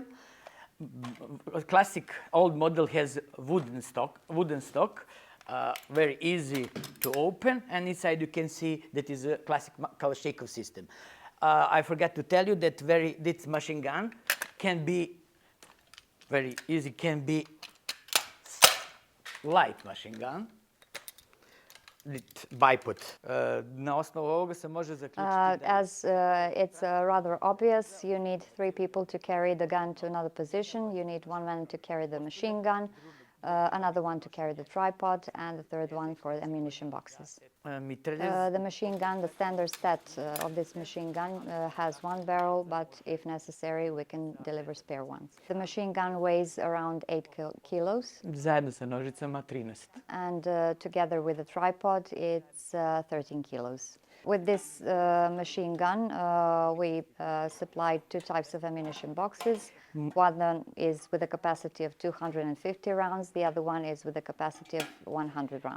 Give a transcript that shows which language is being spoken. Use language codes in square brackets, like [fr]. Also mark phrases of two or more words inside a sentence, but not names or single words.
[en] A classic old model has wooden stock, very easy to open, and inside you can see that is a classic Kalashnikov system. I forgot to tell you that this machine gun can be very easy, can be light machine gun. Bipod. [sr] Na osnovu ovoga se može zaključiti [en] As it's rather obvious, you need 3 people to carry the gun to another position. You need 1 man to carry the machine gun, another one to carry the tripod, and the third one for the ammunition boxes. The machine gun, the standard set of this machine gun has 1 barrel, but if necessary, we can deliver spare ones. The machine gun weighs around 8 kilos. [sr] Zajedno sa nožicama 13. [en] And together with the tripod, it's 13 kilos. With this machine gun, we supplied 2 types of ammunition boxes. One is with a capacity of 250 rounds, the other one is with a capacity of 100 rounds.